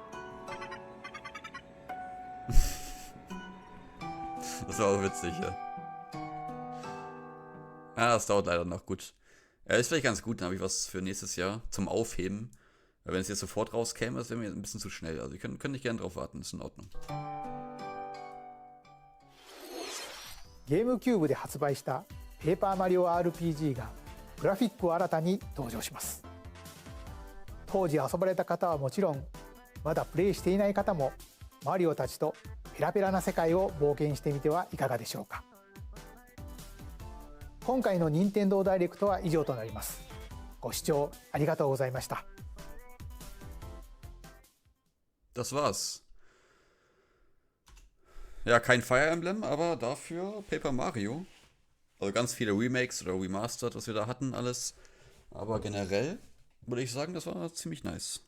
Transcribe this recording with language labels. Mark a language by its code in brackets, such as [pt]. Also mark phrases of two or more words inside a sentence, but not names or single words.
[de] Das war auch witzig, ja. Ja, das dauert leider noch gut. Ja, ist vielleicht ganz gut, dann habe ich was für nächstes Jahr zum Aufheben. Weil wenn es jetzt sofort rauskäme, das wäre mir ein bisschen zu schnell. Also, ihr könnt nicht gerne drauf warten, ist in Ordnung. [ja] ゲームキューブで発売したペーパーマリオ RPG がグラフィックを新たに登場します。当時遊ばれた方はもちろん、まだプレイしていない方もマリオたちとペラペラな世界を冒険してみてはいかがでしょうか。今回の任天堂ダイレクトは以上となります。ご視聴ありがとうございました。 [de] Das war's. Ja, kein Fire Emblem, aber dafür Paper Mario. Also ganz viele Remakes oder Remastered, was wir da hatten, alles. Aber generell würde ich sagen, das war ziemlich nice.